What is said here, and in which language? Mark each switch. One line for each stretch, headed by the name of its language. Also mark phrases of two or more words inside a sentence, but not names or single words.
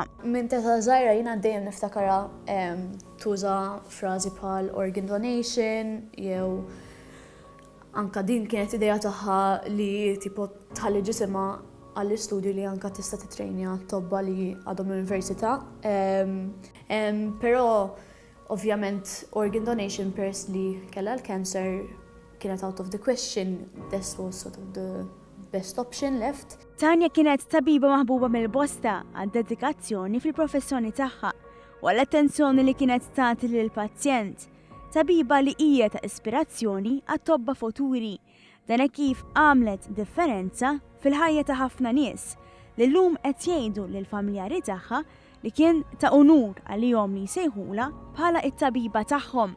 Maltese: Minn teta żgħira jiena dejjem niftakara tuża frażi bħal
English: organ donation
Maltese: jew anka din kienet idea tagħha li tipo tħalli ġisimha għall-istudju li anka tista' titrejnja tobba li għadhom l-università. Però ovvjament
English: organ donation
Maltese: peress li kellha l-cancer kienet
English: out of the question, this was sort of the best option left.
Maltese: Tanja kienet tabiba maħbuba mill-bosta għad-dedikazzjoni fil-professjoni tagħha u għall-attenzjoni li kienet tagħti lill-pazjent. Tabiba li hija ta' ispirazzjoni għat-tobba futuri, dan kif għamlet differenza fil-ħajja ta' ħafna nies li llum qed jgħidu lill-familjari tagħha li kien ta' unur għalihom li jsejħula bħala it-tabiba tagħhom.